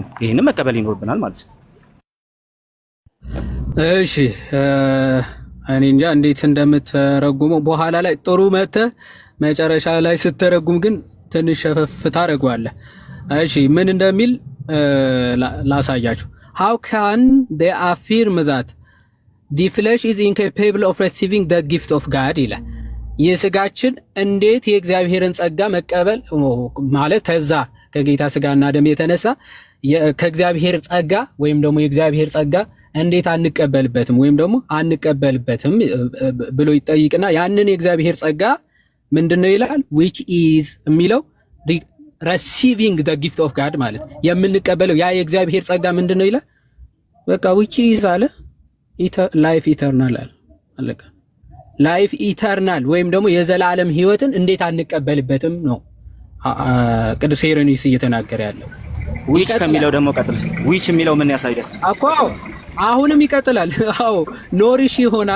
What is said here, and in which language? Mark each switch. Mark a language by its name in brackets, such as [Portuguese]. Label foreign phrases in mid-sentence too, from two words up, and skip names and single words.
[Amharic] ይሄንን መቀበል ይኖርብናል ማለት ነው። እሺ እኔ እንጃ እንዴት እንደምትረጉመው በኋላ ላይ ጥሩ መጨረሻ ላይ ስትተረጉም ግን ትንሽ ሸፈፍ ታደርገዋለህ። እሺ ምን እንደሚል ላሳያችሁ። [English] how can they affirm that the flesh is incapable of receiving the gift of God [Amharic] ይላል። የስጋችን እንዴት የእግዚአብሔርን ጸጋ መቀበል ማለት ከዛ ከጌታ ስጋና ደም የተነሳ ከእግዚአብሔር ጸጋ ወይም ደግሞ የእግዚአብሔር ጸጋ እንዴት አንቀበልበትም ወይም ደግሞ አንቀበልበትም ብሎ ይጠይቅና ያንን የእግዚአብሔር ጸጋ ምንድነው ይላል? [English] which is [Amharic] የሚለው [English] receiving the gift of God [Amharic] ማለት የምንቀበለው ያ የእግዚአብሔር ጸጋ ምንድነው ይላል? በቃ [English] which is [Amharic] አለ [English] life eternal [Amharic] አለቀ። [English] life eternal [Amharic] ወይም ደግሞ የዘላለም ህይወትን እንዴት አንቀበልበትም ነው ቅዱስ ሄሬኒዮስ እየተናገረ ያለው። ዊች ከሚለው ደግሞ ቀጥል። ዊች የሚለው ምን ያሳያል እኮ አሁንም ይቀጥላል። አዎ ኖሪሽ ይሆናል